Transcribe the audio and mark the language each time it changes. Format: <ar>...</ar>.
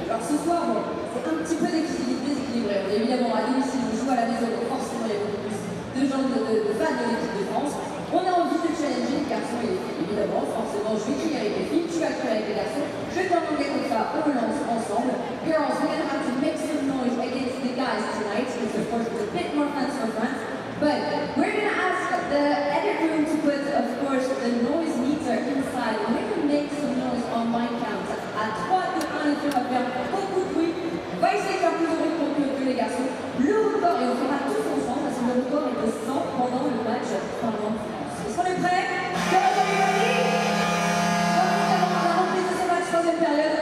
<fr>Alors ce soir, bon, c'est un petit peu déséquilibré. On est évidemment à domicile, on joue à la maison, donc forcément il y a beaucoup plus de gens, de fans de l'équipe de France. On a envie de challenger les garçons et les filles, évidemment. Forcément, je vais crier avec les filles, tu vas crier avec les garçons. Je vais t'en demander comme ça, on le lance ensemble.</fr> <en>Girls, we're going to have to make some noise against the guys tonight, because of course it's a bit more fun for France. But we're going to ask the edit room to put, of course, the noise meter inside. And we're going to make some noise on my count.</en> <fr>À 3, 2, 1, les filles, on va faire beaucoup de bruit. On va essayer de faire plus de bruit que les garçons. Le record, et on fera tous ensemble, parce que le record est de 100 pendant le match France. Est-ce qu'on est prêts?</fr> <en>Girls, are you ready?</en> <fr>On va remplir ce match troisième période.</fr>